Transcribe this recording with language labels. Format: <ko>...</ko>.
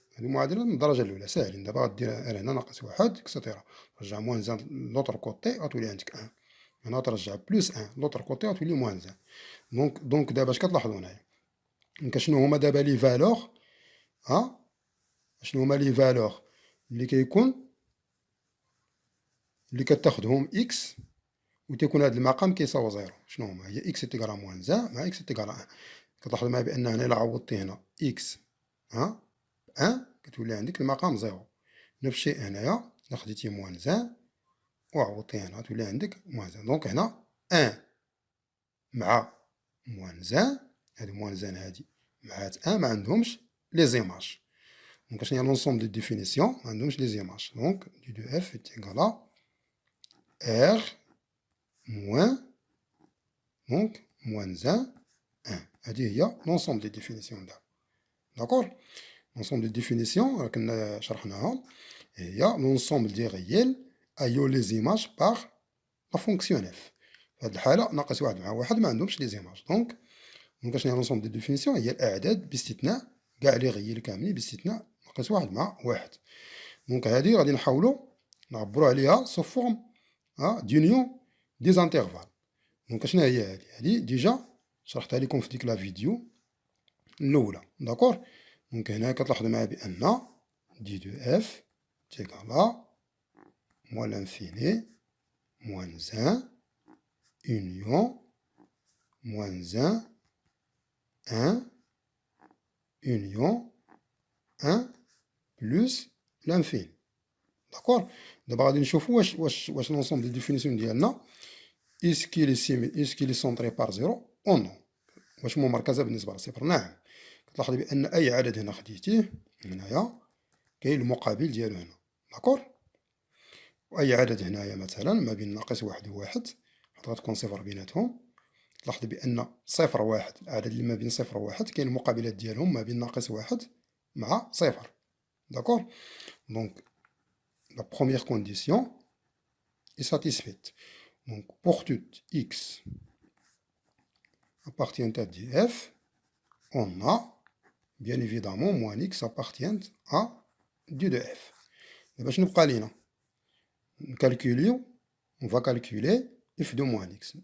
<ar>هذه معادلة من الدرجة الأولى ساهلين. دابا غدير هنا ناقص واحد إكسيتيرا. ترجع موان 1 لوطر كوتي غتولي عندك 1. هنا ترجع بلوس 1 لوطر كوتي غتولي موان 1. دونك دابا اش كتلاحظوا هنايا؟ دونك شنو هما دابا لي فالور؟ شنو هما لي فالور اللي كيكون اللي كتاخدهم اكس و تيكون هاد المقام كيساوي 0؟ شنو هما؟ هي اكس تيكالا موان 1 مع اكس تيكالا 1. كتلاحظوا معايا بان هنا الا عوضتي هنا اكس 1 كتولي عندك المقام 0. نفس الشيء هنايا الا خديتي موان 1 وعوضتي هنا تولي عندك موان 1. دونك هنا 1 مع موان 1 هادي موان 1 هادي مع 1 ما عندهمش لي زيماج.</ar> <fr>Donc, il y a l'ensemble des définitions, donc les images. Donc, du 2f est égal à R moins, donc, moins 1, 1. C'est-à-dire, il y a l'ensemble des définitions là. D'accord? L'ensemble des définitions, il y a l'ensemble des réels ayant les images par la fonction f.</fr> <ar>في هذه الحالة ناقص واحد مع واحد ما عندهمش لي زيماج. دونك شنو هي لونسومبل دي ديفينيسيون؟ هي الأعداد باستثناء كاع لي غيال كاملين باستثناء ناقص واحد مع واحد. دونك هادي غادي نحاولو نعبرو عليها سو فورم دونيون دي زانترفال. دونك شنو هي هادي؟ هادي ديجا شرحتها لكم في ديك لا فيديو الأولى. داكور؟ دونك هنا كتلاحظوا معايا بأن دي دو اف تيكال ا موان لانفيني موان 1</ar> <fr>union moins 1 1 union 1 plus l'infini. D'accord? D'abord</fr> <ar>غادي نشوفوا واش</ar> <fr>l'ensemble des définitions</fr> <ar>ديالنا</ar> <fr>est-ce qu'il est centré par 0 ou non.</fr> <ar>واش ممركزه بالنسبه لصفر. نعم. كتلاحظي بان اي عدد هنا خديتيه هنايا كاين المقابل ديالو هنا. داكور؟ واي عدد هنايا مثلا ما بين ناقص واحد وواحد غتكون صفر بيناتهم. تلاحظ بأن صفر واحد العدد اللي ما بين صفر وواحد كاين المقابلات ديالهم ما بين ناقص واحد مع صفر. داكور؟ دونك لا بروميير كونديسيون</ar> <fr>est satisfaite. Donc pour tout x appartient à df, on a bien évidemment moins x appartient à du de f.</fr> <ar>دابا شنو بقى لينا؟ نكالكوليو</ar> <fr>on va calculer f de moins x.</fr>